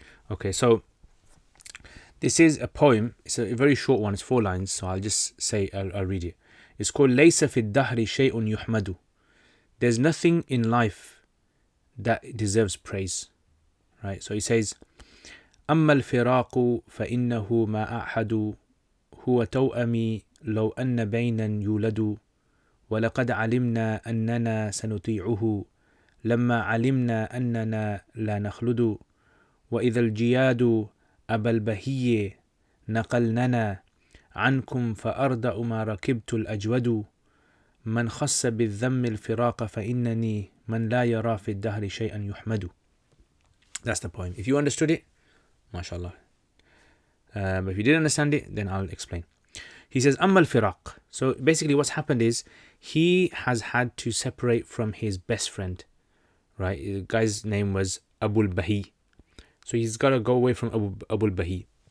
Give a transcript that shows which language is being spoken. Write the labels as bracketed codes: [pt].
[en] Okay, so this is a poem. It's a very short one. It's 4 lines, so I'll just say, I'll read it. It's called [ar] Laysa fi dahri shay'un yuhmadu. [en] There's nothing in life that deserves praise. Right, so he says, [ar] أما الفراق فإنه ما أحد هو توأمي لو أن بينا يولد ولقد علمنا أننا سنطيعه لما علمنا أننا لا نخلد وإذا الجياد أبا البهي نقلننا عنكم فأردأ ما ركبت الأجود من خص بالذم الفراق فإنني من لا يرى في الدهر شيئا يحمد. [en] That's the poem. If you understood it, mashallah. But if you didn't understand it, then I'll explain. He says, [ar] Amma al-firaq. [en] So basically what's happened is he has had to separate from his best friend. Right? The guy's name was Abul Bahi. So he's got to go away from Abul Bahi.